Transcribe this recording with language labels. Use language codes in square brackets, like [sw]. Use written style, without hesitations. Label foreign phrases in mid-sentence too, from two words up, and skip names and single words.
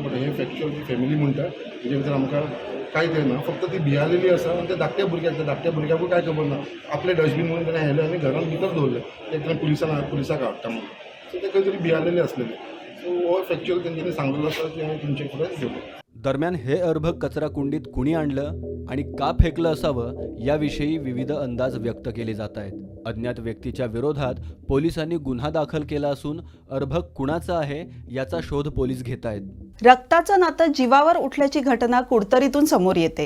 [kok] बट हे फॅक्च्युअल ती फॅमिली म्हणटा तेजे भितर आमकां कांय ते ना, फक्त ती भियालेली आसा. आनी त्या धाकट्या भुरग्याकूय काय खबर ना. आपले डस्टबीन म्हणून ताणें हेले आनी घरान भितर दवरले, ते ताणें पुलिसाक हाडटा म्हणून. सो ते खंय तरी भियालेले आसलेले. सो हो फॅक्च्युअल तेंच्यांनी सांगलेलो आसा की हांवें तुमचे फुड्यान घेतलो. [mr] दरम्यान हे अर्भक कचरा कुंडीत कुणी आणलं आणि का फेकलं असावं याविषयी विविध अंदाज व्यक्त केले जात आहेत. अज्ञात व्यक्तीच्या विरोधात पोलिसांनी गुन्हा दाखल केला असून अर्भक कुणाचा आहे याचा शोध पोलीस घेत आहेत. रक्ताचं नातं जीवावर उठल्याची घटना कुडतरीतून समोर येते.